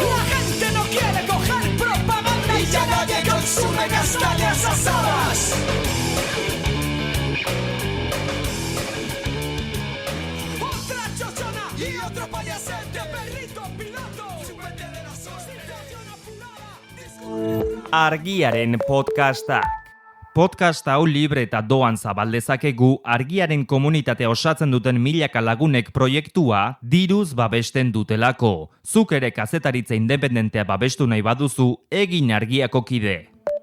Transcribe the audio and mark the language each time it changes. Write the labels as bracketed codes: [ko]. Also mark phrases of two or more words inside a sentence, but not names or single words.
[es] La gente no quiere coger propaganda y ya nadie consume castañas asadas. Otra chochona y otro payasete, perrito piloto. Súbete de la situación apurada. [eu] Argiaren podcasta. Podcast hau libre eta doan zabaldezakegu Argiaren komunitatea osatzen duten milaka lagunek proiektua diruz babesten dutelako. Zuk ere kazetaritza independentea babestu nahi baduzu, egin Argiako kide.